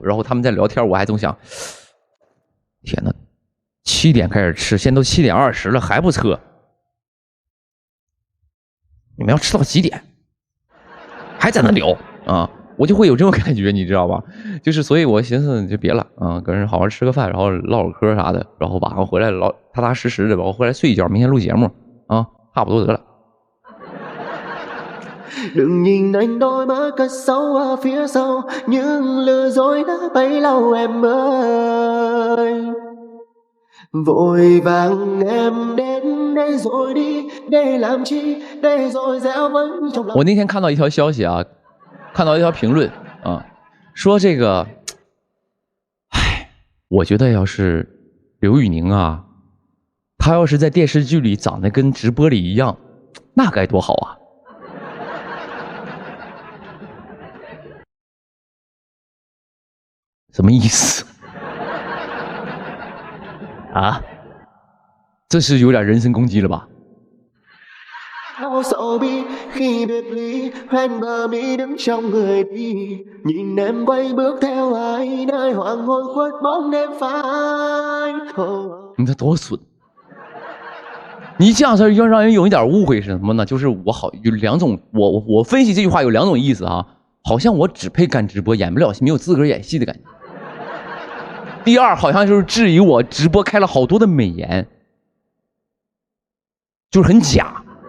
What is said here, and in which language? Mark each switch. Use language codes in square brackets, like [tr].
[zh] 然后他们在聊天，我还总想，天哪，7点开始吃，现在都7点20了还不撤，你们要吃到几点？还在那聊啊？我就会有这种感觉，你知道吧？就是所以，我寻思就别了啊，跟人好好吃个饭，然后唠唠嗑啥的，然后晚上回来踏踏实实的，然后回来睡一觉，明天录节目啊，差不多得了。 [vi] Đừng nhìn anh đôi mắt cất sâu ở phía sau, những lừa dối đã bấy lâu em ơi. Vội vàng em đến đây rồi đi, để làm chi, để rồi dẻo vẫn trong lòng. [zh] 我那天看到一条消息啊。看到一条评论啊，说这个，唉，我觉得要是刘宇宁啊，他要是在电视剧里长得跟直播里一样，那该多好啊！什么意思？啊？这是有点人身攻击了吧？ [vi] Sầu bi khi biệt ly hoen bờ mi đứng trong người đi nhìn em quay bước theo ai nơi hoàng hôn khuất bóng đêm phai. [zh] 你这多损！你这样式要让人有一点误会是什么呢？就是我好有2种，我分析这句话有2种意思啊，好像我只配干直播，演不了戏，没有资格演戏的感觉。第二，好像就是质疑我直播开了好多的美颜，就是很假。